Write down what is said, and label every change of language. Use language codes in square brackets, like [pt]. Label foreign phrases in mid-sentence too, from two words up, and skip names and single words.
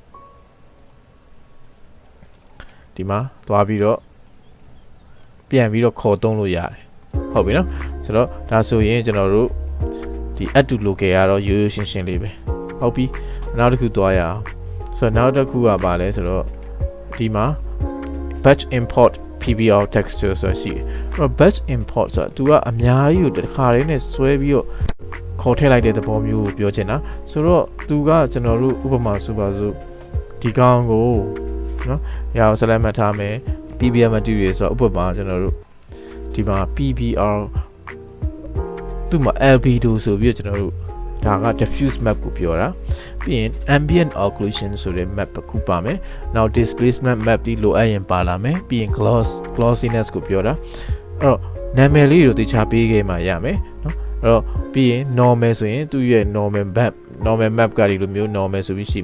[my] ဒီမှာသွားပြီးတော့ပြန်ပြီးတော့ခေါ်သုံးလို့ရတယ်ဟုတ်ပြီနော်ဆိုတော့ဒါဆိုရင်ကျွန်တော်တို့ဒီ [en] add to local [my] ကတော့ရိုးရိုးရှင်းရှင်းလေးပဲဟုတ်ပြီနောက်တစ်ခုသွားရအောင်ဆိုတော့နောက်တစ်ခုကပါလဲဆိုတော့ဒီမှာ [en] batch import PBR texture [my] ဆိုတာရှိတယ်အဲ့တော့ [en] batch import [my] ဆိုတာ तू ကအများကြီးကိုတစ်ခါတည်းနဲ့ဆွဲပြီးတော့ခေါ်ထည့်လိုက်တဲ့သဘောမျိုးကိုပြောချင်တာဆိုတော့ तू ကကျွန်တော်တို့ဥပမာဆိုပါစို့ဒီကောင်ကိုနော်ရအောင် select မှတ်ထားမယ် [en] PBR material [my] ဆိုတာဥပမာ ကျွန်တော်တို့ဒီမှာ PBR သူ့မှာ albedo ဆိုပြီးတော့ကျွန်တော်တို့ဒါက [en] diffuse map [my] ကိုပြောတာပြီးရင် [en] ambient occlusion [my] ဆိုတဲ့ map တစ်ခုပါမယ်နောက် [en] displacement map [my] ဒီလိုအပ်ရင်ပါလာမယ်ပြီးရင် glossiness ကိုပြောတာအဲ့တော့နာမည်လေးတွေတခြားပေးခဲ့မှရမယ်နော်အဲ့တော့ပြီးရင် normal ဆိုရင်သူ့ရဲ့ [en] normal map [my] ကဒီလိုမျိုး normal ဆိုပြီးရှိ